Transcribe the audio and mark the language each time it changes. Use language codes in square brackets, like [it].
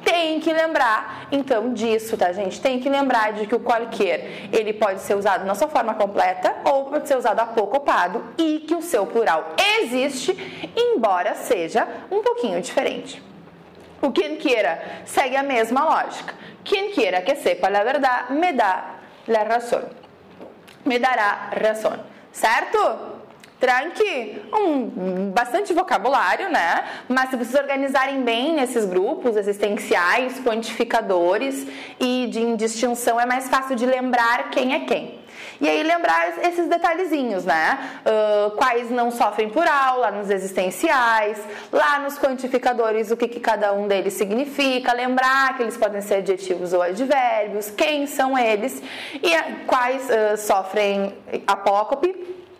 [pt] Tem que lembrar, então, disso, tá, gente? Tem que lembrar de que o qualquer, ele pode ser usado na sua forma completa ou pode ser usado apocopado e que o seu plural existe, embora seja um pouquinho diferente. O quien quiera segue a mesma lógica. [es] Quien quiera que sepa la verdad, me da la razón. Me dará razón. Certo? [pt] Tranqui, bastante vocabulário, né? Mas se vocês organizarem bem nesses grupos existenciais, quantificadores e de indistinção, é mais fácil de lembrar quem é quem. E aí lembrar esses detalhezinhos, né? Quais não sofrem plural, lá nos existenciais, lá nos quantificadores, o que cada um deles significa, lembrar que eles podem ser adjetivos ou advérbios, quem são eles e quais sofrem apócope.